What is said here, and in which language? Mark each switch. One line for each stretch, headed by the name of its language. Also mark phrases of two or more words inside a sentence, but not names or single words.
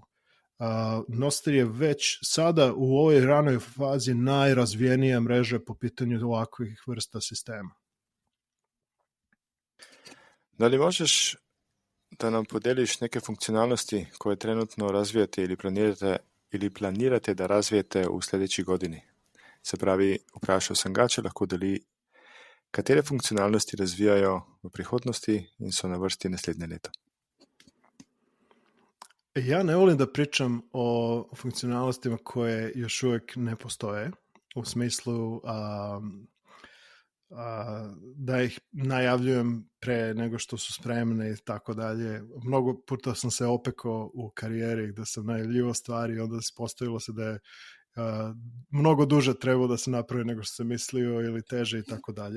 Serbian: Nostr je već sada u ovoj ranoj fazi najrazvijenija mreža po pitanju ovakvih vrsta sistema. Da li možeš da nam podeliš neke funkcionalnosti koje trenutno razvijate ili planirate da razvijete v sledeči godini?
Slovenian: Se pravi, vprašal sem ga, če lahko deli, katere funkcionalnosti razvijajo v prihodnosti in so na vrsti naslednje leto.
Serbian: Ja ne volim da pričam o funkcionalnostima koje još uvek ne postoje, u smislu da ih najavljujem pre nego što su spremne i tako dalje. Mnogo puta sam se opekao u karijeri gde sam najavljivao stvari i onda se postavilo se da je mnogo duže trebao da se napravi nego što sam mislio ili teže i tako dalje.